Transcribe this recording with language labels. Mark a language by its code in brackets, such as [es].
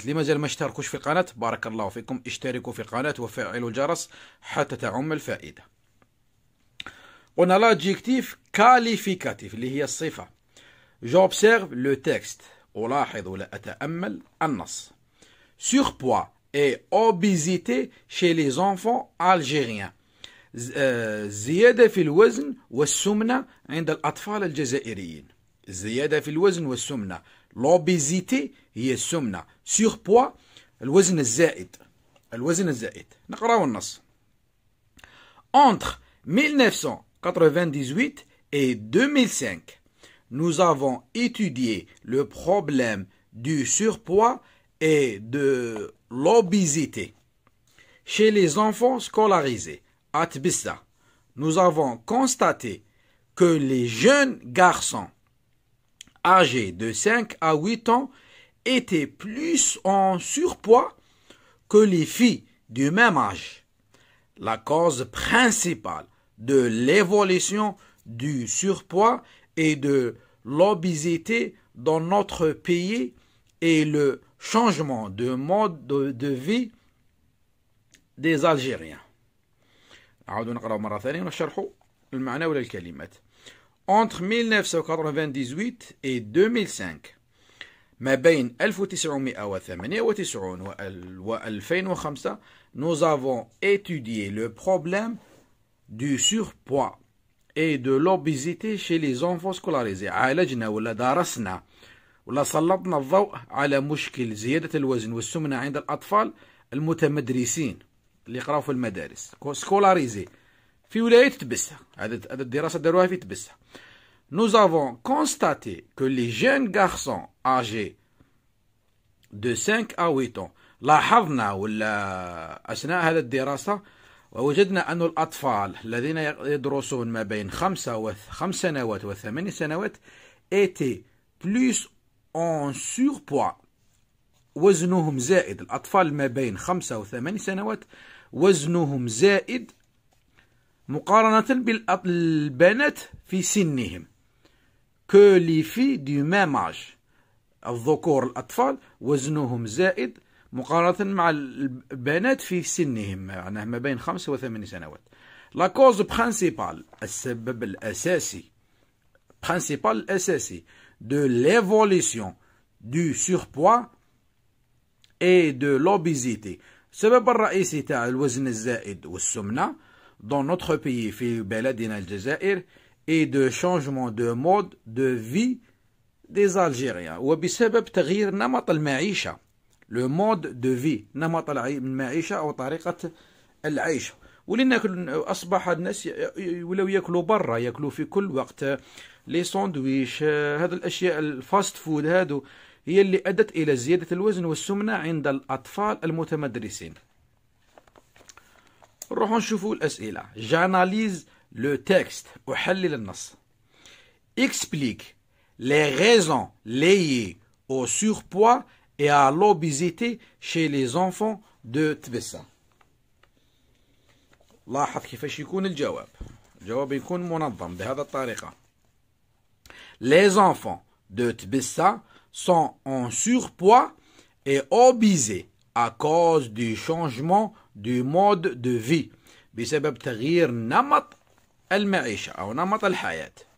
[ar] اللي ما زال ما اشتركوش في القناة بارك الله فيكم اشتركوا في القناة وفعلوا الجرس حتى تعم الفائدة. قلنا [fr] l'adjectif qualificatif [ar] اللي هي الصفة. [fr] j'observe le texte، [ar] ألاحظ ولا أتأمل النص. [fr] surpoids et obésité chez les enfants algériens. [ar] زيادة في الوزن والسمنة عند الأطفال الجزائريين. زيادة في الوزن والسمنة. l'obésité هي السمنة. surpoids الوزن الزائد. الوزن الزائد. نقرأ النص. [fr] Entre 1998 et 2005, nous avons étudié le problème du surpoids et de l'obésité chez les enfants scolarisés à Tbissa. Nous avons constaté que les jeunes garçons âgés de 5 à 8 ans étaient plus en surpoids que les filles du même âge. La cause principale de l'évolution du surpoids et de l'obésité dans notre pays est le changement de mode de vie des Algériens. [ar] نعاود نقرأ مرة ثانية ونشرح المعنى ولا الكلمات. [fr] Entre 1998 et 2005، [ar] ما بين 1998 و 2005 [fr] nous avons étudié le problème du surpoids et de l'obésité chez les enfants scolarisés. [ar] عالجنا ولا درسنا ولا سلطنا الضوء على مشكل زيادة الوزن والسمنة عند الأطفال المتمدرسين اللي يقراوا في المدارس سكولاريزي في ولاية تبسة. هذه الدراسة داروها في تبسة. [fr] Nous avons constaté que les jeunes garçons âgés de 5 à 8 ans، [ar] لاحظنا ولا أثناء هذه الدراسة ووجدنا أن الأطفال الذين يدرسون ما بين 5 سنوات و8 سنوات [fr] étaient plus en surpoids، [ar] وزنهم زائد. الأطفال ما بين 5 و8 سنوات وزنهم زائد مقارنة بالبنات في سنهم. [fr] que les filles du même âge، [ar] الذكور الأطفال وزنهم زائد مقارنة مع البنات في سنهم، معناه ما بين 5 و8 سنوات. [fr] la cause principale، [ar] السبب الأساسي، [fr] principal الأساسي de l'évolution du surpoids et de l'obésité، [ar] السبب الرئيسي تاع الوزن الزائد والسمنة [fr] dans notre pays [ar] في بلدنا الجزائر [fr] et de changement de mode de vie des Algériens، [ar] وبسبب تغيير نمط المعيشة. [fr] le mode de vie [ar] نمط المعيشة أو طريقة العيش. ولأن أصبح الناس ولو يأكلوا برا، يأكلوا في كل وقت لي ساندويش، هذه الأشياء الفاست فود هذو هي اللي أدت إلى زيادة الوزن والسمنة عند الأطفال المتمدرسين. نروحوا نشوفوا الأسئلة. [fr] j'analyse le texte، [ar] أحلل النص. [fr] explique les raisons liées au surpoids et à l'obésité chez les enfants de تبسة. [ar] لاحظ كيفاش يكون الجواب. الجواب يكون منظم بهذه الطريقة. [fr] les enfants de تبسة sont en surpoids et obésés à cause du changement du mode de vie، [ar] بسبب تغيير نمط المعيشة أو نمط الحياة.